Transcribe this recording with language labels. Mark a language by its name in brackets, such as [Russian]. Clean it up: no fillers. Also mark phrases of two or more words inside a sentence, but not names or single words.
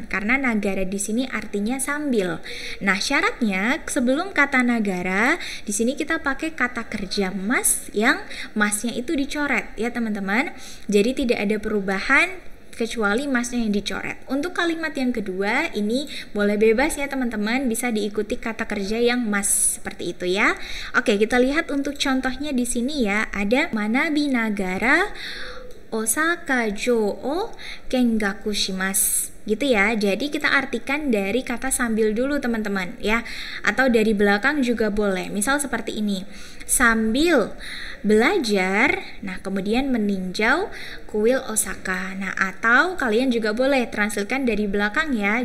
[Indonesian] Karena nagara di sini artinya sambil. Nah, syaratnya sebelum kata nagara, di sini kita pakai kata kerja mas yang masnya itu dicoret ya, teman-teman. Jadi tidak ada perubahan kecuali masnya yang dicoret. Untuk kalimat yang kedua ini boleh bebas ya teman-teman, bisa diikuti kata kerja yang mas seperti itu ya. Oke, kita lihat untuk contohnya di sini ya. Ada [Japanese] 学びながら大阪城を見学します [Indonesian] gitu ya. Jadi kita artikan dari kata sambil dulu teman-teman ya, atau dari belakang juga boleh. Misal seperti ini, sambil belajar, nah kemudian meninjau kuil Osaka. Nah, atau kalian juga boleh translatekan dari belakang ya.